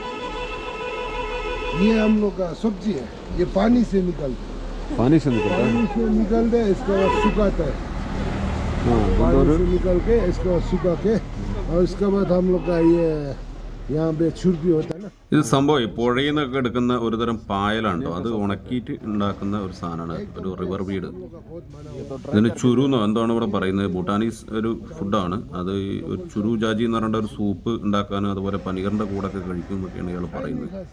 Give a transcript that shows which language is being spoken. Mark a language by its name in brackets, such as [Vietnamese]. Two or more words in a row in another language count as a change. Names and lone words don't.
[Hindi] ये हम लोग का सब्जी है, ये पानी से निकलता है, पानी से निकलता है। पानी से निकलते है, इसके बाद सुखाता है, हाँ, पानी से निकल के इसके बाद सुखा के, और इसके बाद हम लोग का ये यहाँ पे छुर्पी होता है ना, [Malayalam] ഇത് സംഭവം പുഴയിൽ നിന്നൊക്കെ എടുക്കുന്ന ഒരു തരം പായലാണ് കേട്ടോ. അത് ഉണക്കിയിട്ട് ഉണ്ടാക്കുന്ന ഒരു സാധനമാണ്, ഒരു [English] river weed. [Malayalam] ഇതിന് ചുരു എന്നോ എന്താണ് ഇവിടെ പറയുന്നത്. ഭൂട്ടാനീസ് ഒരു ഫുഡാണ് അത്. ഒരു ചുരു ജാജി എന്ന് പറഞ്ഞ ഒരു സൂപ്പ് ഉണ്ടാക്കാനും അതുപോലെ പനീറിൻ്റെ കൂടെ ഒക്കെ കഴിക്കും എന്നൊക്കെയാണ് ഇയാൾ പറയുന്നത്.